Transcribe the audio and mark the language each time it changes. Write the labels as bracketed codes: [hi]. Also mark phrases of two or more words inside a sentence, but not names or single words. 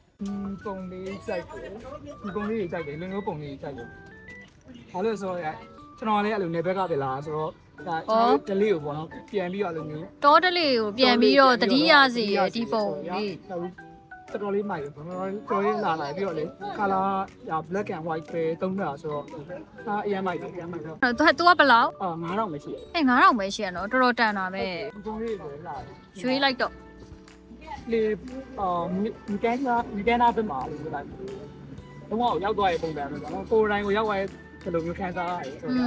[my] ပုံလေးကြိုက်တယ်ဒီပုံလေးတွေကြိုက်တယ်လင်းလို့ပုံလေးကြိုက်တယ်ဘာလို့ဆိုတော့ကျွန်တော်လည်းအဲ့လိုနေဘက်ကပဲလာဆိုတော့ဒါဒလေးကိုပေါ့နော်ပြန်ပြီးတော့အဲ့လိုမျိုး တောဒလေးကိုပြန်ပြီးတော့တတိယစီရဒီပုံလေး တော်တော်လေးမိုက်တယ်တော်တော်လေးလာလာပြီးတော့လေ [en] color black and white [my] ပဲသုံးတာဆိုတော့အရင်မိုက်တယ်အရင်မိုက်တော့ သူကဘယ်လောက် 9000ပဲရှိတယ် 9000ပဲရှိရနော်တော်တော်တန်တာပဲ ပုံလေးတွေလာ ရွေးလိုက်တော့ လေမကန်နာပဲမှာလို့လိုက်တော့ရောက်သွားရဲ့ပုံစံပဲပေါ့နော်ကိုယ်တိုင်ကိုရောက်သွားရဲ့ဒီလိုမျိုးခံစားရတယ်ဆိုတော့